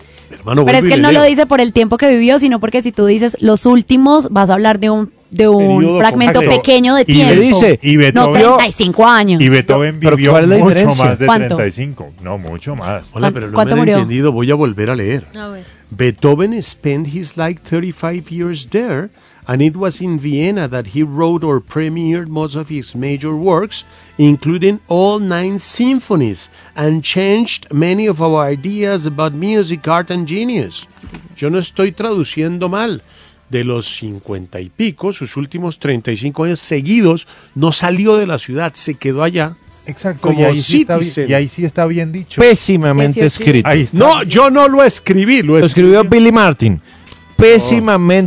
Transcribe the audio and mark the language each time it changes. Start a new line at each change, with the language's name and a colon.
Spanish: Hermano, pero es que él no lo dice por el tiempo que vivió, sino porque si tú dices los últimos, vas a hablar de un fragmento pequeño de tiempo. Y le dice, y Beethoven, no, 35 años. Y Beethoven vivió mucho más de 35. No, mucho más. Hola, pero no me he entendido, voy a volver a leer. A ver.
English: Beethoven spent his like 35 years there, and it was in Vienna that he wrote or premiered most of his major works, including all 9 symphonies, and changed many of our ideas about music, art, and genius.
Spanish: Yo no estoy traduciendo mal. De los 50 y pico, sus últimos 35 años seguidos, no salió de la ciudad, se quedó allá. Exacto. Como y ahí sí citizen. Está bien, y ahí sí está bien dicho. Pésimamente escrito. Ahí está. No, yo no lo escribí. Lo escribió Billy Martin. Pésimamente